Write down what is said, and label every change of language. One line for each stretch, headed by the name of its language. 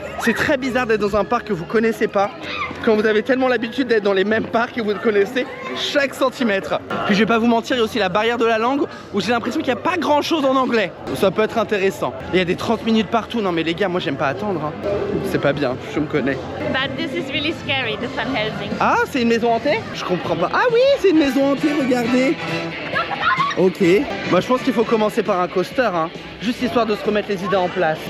French: C'est très bizarre d'être dans un parc que vous connaissez pas, quand vous avez tellement l'habitude d'être dans les mêmes parcs et vous connaissez chaque centimètre. Puis je vais pas vous mentir, il y a aussi la barrière de la langue où j'ai l'impression qu'il n'y a pas grand chose en anglais. Ça peut être intéressant. Il y a des 30 minutes partout. Non mais les gars, moi j'aime pas attendre. Hein. C'est pas bien, je me connais.
English: But this is really scary, the Van Helsing.
French: Ah, c'est une maison hantée? Je comprends pas. Ah oui, c'est une maison hantée, regardez. Ok. Moi je pense qu'il faut commencer par un coaster, hein. Juste histoire de se remettre les idées en place.